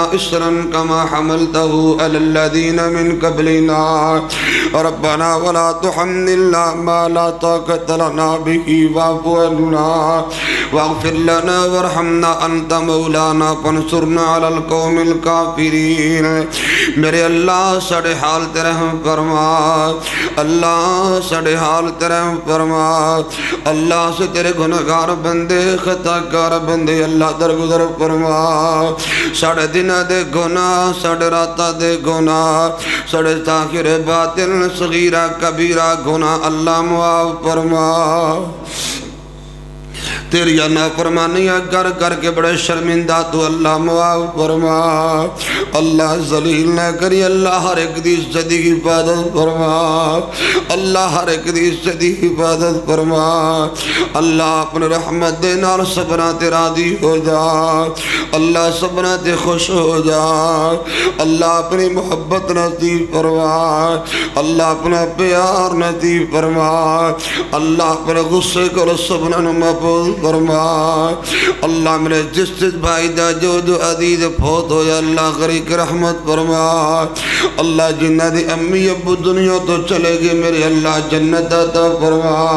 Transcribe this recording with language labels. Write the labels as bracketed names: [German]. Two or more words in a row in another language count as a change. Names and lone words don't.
[Arabic] إصرا كما حملته على الذين من قبلنا ربنا ولا تحملنا ما لا طاقة لنا به واعف عنا واغفر لنا وارحمنا أنت مولانا فانصرنا على القوم الكافرين [Punjabi] میرے اللہ سڑے حال ترحم فرما اللہ سڑے حال ترحم فرما اللہ سے تیرے گناہگار بندے خطا کار بندے اللہ درگزر فرما سڑے دن دے گناہ سڑے راتہ دے گناہ سڑے ظاہر باطن صغیرہ کبیرہ گناہ اللہ معاف فرما تیری نافرمانیاں کر کر کے بڑے شرمندہ تو اللہ معاف فرما اللہ ذلیل نہ کری اللہ ہر ایک دی عزت کی حفاظت فرما اللہ ہر ایک دی عزت کی حفاظت فرما اللہ اپنے رحمت دے نال سبنا تے راضی ہو جا اللہ سبنا تے خوش ہو جا اللہ اپنی محبت نصیب فرما اللہ اپنا پیار نصیب فرما اللہ اپنے غصے کو سبنا محفوظ فرما اللہ میرے جس بھائی دا جو عزیز فوت ہو یا اللہ غریق رحمت فرما اللہ جنہ دی امی ابو دنیا تو چلے گے میرے اللہ جنت عطا فرما